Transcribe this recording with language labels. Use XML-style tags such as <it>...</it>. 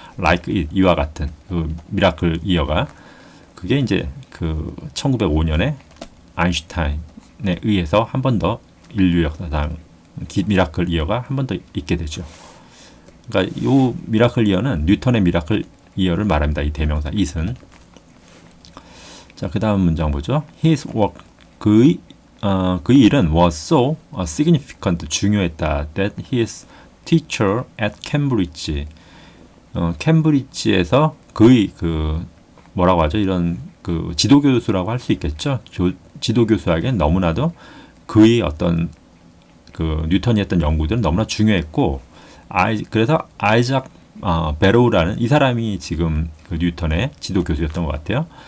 <ko>Like it, 이와 같은 그 미라클 이어가. 그게 이제 그 1905년에 아인슈타인에 의해서 한 번 더 인류 역사상 미라클 이어가 한 번 더 있게 되죠. 그러니까 이 미라클 이어는 뉴턴의 미라클 이어를 말합니다. 이 대명사 it은. 자, 그 다음 문장 보죠.</ko> <en>His work,</en> <ko>그의 일은</ko> <en>was so significant,</en> <ko>중요했다.</ko> <en>That his teacher at Cambridge,</en> <ko>캠브리지에서 그의 뭐라고 하죠? 이런 그 지도교수라고 할 수 있겠죠. 지도교수에겐 너무나도 그의 어떤 그 뉴턴이 했던 연구들은 너무나 중요했고, 그래서 아이작 베로우라는 이 사람이 지금 그 뉴턴의 지도교수였던 것 같아요.</ko>